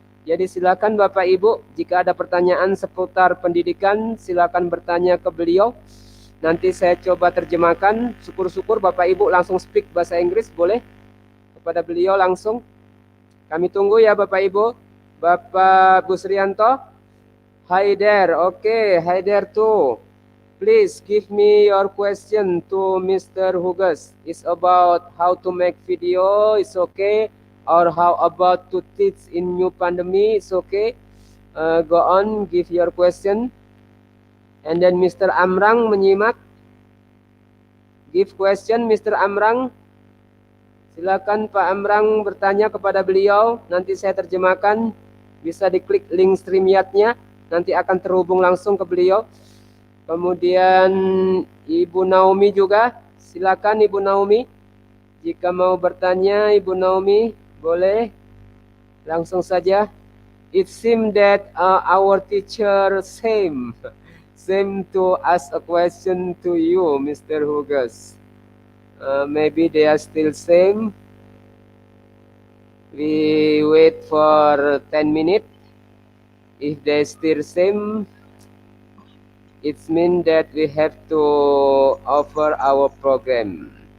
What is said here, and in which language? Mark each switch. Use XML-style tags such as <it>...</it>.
<id>Jadi silakan Bapak Ibu, jika ada pertanyaan seputar pendidikan, silakan bertanya ke beliau. Nanti saya coba terjemahkan. Syukur-syukur Bapak Ibu langsung speak bahasa Inggris, boleh? Kepada beliau langsung. Kami tunggu ya Bapak Ibu. Bapak Busrianto.</id> <en>Hi there, okay, hi there too. Please give me your question to Mr. Hughes. It's about how to make video, it's okay. Or how about to teach in new pandemic, it's okay. Go on, give your question. And then Mr. Amrang menyimak. Give question, Mr. Amrang.</en> <id>Silakan Pak Amrang bertanya kepada beliau. Nanti saya terjemahkan. Bisa diklik link StreamYard-nya. Nanti akan terhubung langsung ke beliau. Kemudian Ibu Naomi juga. Silakan Ibu Naomi. Jika mau bertanya Ibu Naomi, boleh. Langsung saja.</id> <en>It seems that our teacher same to ask a question to you, Mr. Hughes. Maybe they are still same. We wait for 10 minutes. If they still same, it means that we have to offer our program.</en>